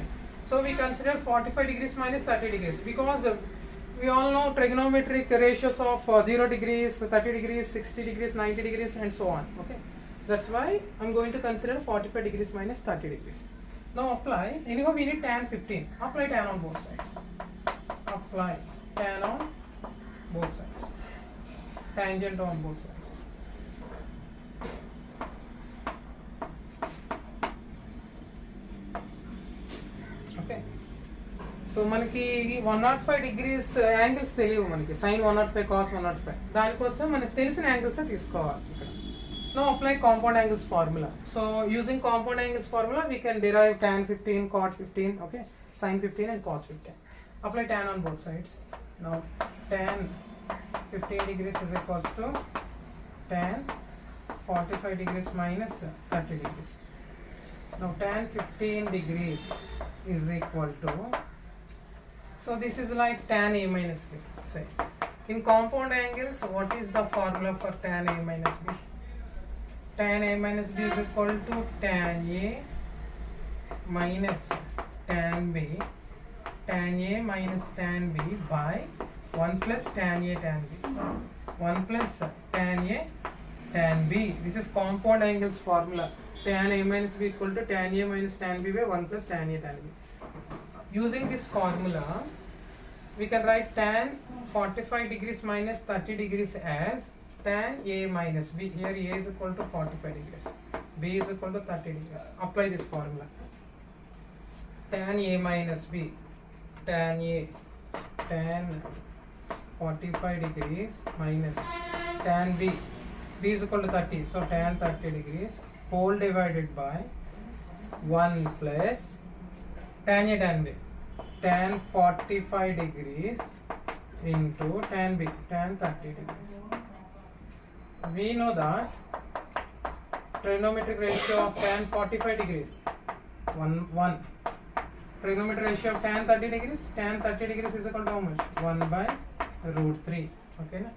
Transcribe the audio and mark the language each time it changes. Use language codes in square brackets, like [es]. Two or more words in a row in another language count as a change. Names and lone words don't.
[en] So we consider 45 degrees minus 30 degrees because we all know trigonometric ratios of 0 degrees, 30 degrees, 60 degrees, 90 degrees and so on. Okay, that's why I'm going to consider 45 degrees minus 30 degrees. Now apply, anyhow we need tan 15. Apply tan on both sides. Apply tan on both sides. Tangent on both sides. Okay. [te] So మనకి [en] 105 degrees angles [te] తెలియవు మనకి [en] sin 105 cos 105 [te] దానికోసం మనకి తెలిసిన angles తీసుకోవాలి ఇక్కడ. [en] Now apply compound angles formula. So using compound angles formula we can derive tan 15, cot 15, okay, sin 15 and cos 15. Apply tan on both sides. Now tan 15 degrees is equals to tan 45 degrees minus 30 degrees. Now tan 15 degrees is equal to, so this is like tan A minus B. Say in compound angles, what is the formula for tan A minus B? Tan A minus B is equal to tan A minus tan B, tan A minus tan B by 1 plus tan A tan B, 1 plus tan A tan B. This is compound angles formula. Tan A minus B equal to tan A minus tan B by 1 plus tan A tan B. Using this formula, we can write tan 45 degrees minus 30 degrees as tan A minus B. Here A is equal to 45 degrees, B is equal to 30 degrees. Apply this formula. Tan A minus B, tan A, tan 45 degrees minus tan B, B is equal to 30, so tan 30 degrees whole divided by 1 plus tan A tan B, tan 45 degrees into tan B, tan 30 degrees. We know that trigonometric ratio of tan 45 degrees 1. Trigonometric ratio of tan 30 degrees, tan 30 degrees is equal to how much? 1 by root 3. Okay, na?